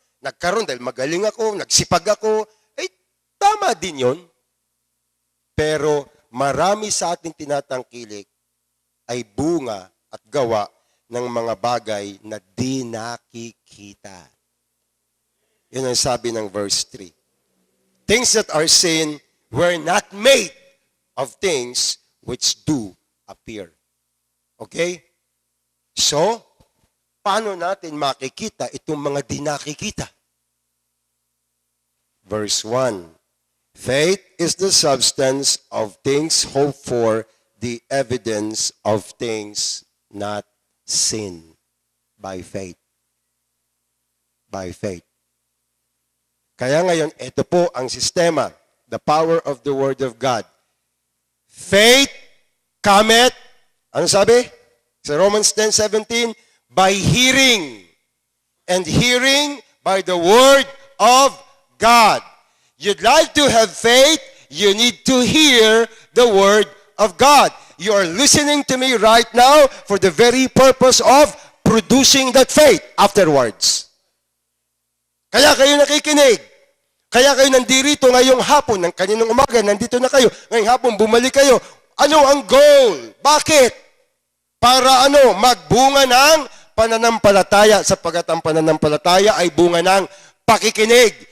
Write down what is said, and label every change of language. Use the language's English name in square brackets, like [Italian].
[Filipino] Nagkaroon dahil magaling ako, nagsipag ako. Tama din yon. Pero marami sa ating tinatangkilik ay bunga at gawa ng mga bagay na di nakikita. Yun ang sabi ng verse 3. [English] Things that are seen were not made of things which do appear. Okay? [Filipino] So, paano natin makikita itong mga di nakikita? [English] Verse 1. Faith is the substance of things hoped for, the evidence of things not seen. By faith. By faith. [Filipino] Kaya ngayon, ito po ang sistema, [English] the power of the Word of God. Faith cometh, [Filipino] ano sabi? [English] Sa Romans 10:17, by hearing, and hearing by the Word of God. You'd like to have faith, you need to hear the Word of God. You are listening to me right now for the very purpose of producing that faith afterwards. [Filipino] Kaya kayo nakikinig. Kaya kayo nandito ngayong hapon, ng kaninang umaga, nandito na kayo. Ngayong hapon, bumalik kayo. Ano ang goal? Bakit? Para magbunga ng pananampalataya, sapagkat ang pananampalataya ay bunga ng pakikinig.